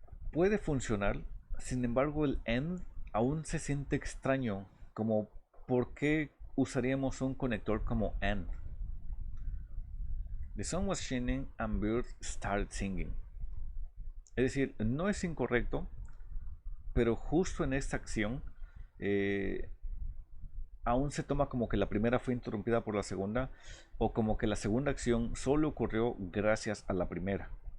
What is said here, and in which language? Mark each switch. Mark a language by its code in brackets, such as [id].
[es] Puede funcionar, sin embargo el end aún se siente extraño, como ¿por qué usaríamos un conector como and? [en] The sun was shining and birds started singing. [es] Es decir, no es incorrecto, pero justo en esta acción aún se toma como que la primera fue interrumpida por la segunda, o como que la segunda acción solo ocurrió gracias a la primera.